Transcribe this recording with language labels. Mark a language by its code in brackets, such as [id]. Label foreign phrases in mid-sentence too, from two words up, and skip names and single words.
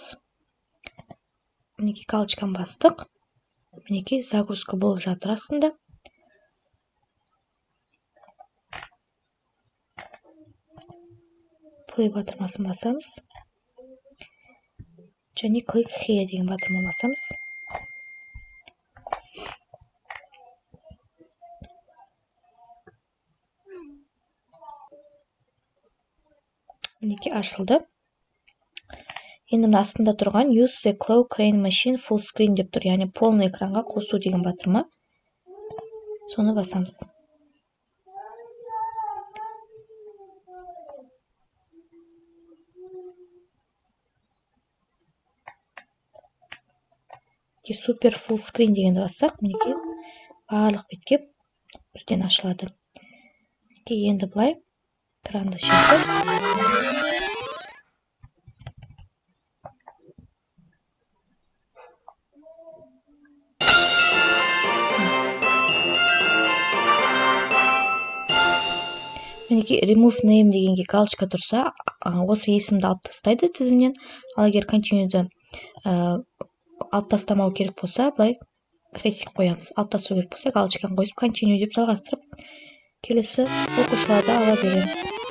[kk] Мінекей галочканы бастық. Мінекей загрузка болып жатыр астында. Play батырмасын басамыз. Және [en] click here [kk] деген батырма басамыз. Мінекей ашылды. Енді мына астында тұрған [en] use the claw crane machine full screen [kk] деп тұр. Яғни [ru] полный экранға [kk] қосу деген батырма. Соны басамыз. Супер [en] full screen [kk] дегенді бассақ, мінекей барлық бетке бірден ашылады. Мінекей енді былай экранды шектіп. Мінекей [en] remove name [kk] дегенге галочка тұрса, осы есімді алып тастайды тізімнен. Ал егер continue'ді алып тастамау керек болса, былай крестик қоямыз. Алып тастау керек болса, галочканы қойып continue деп жалғастырып, келесі оқушыларды ала береміз.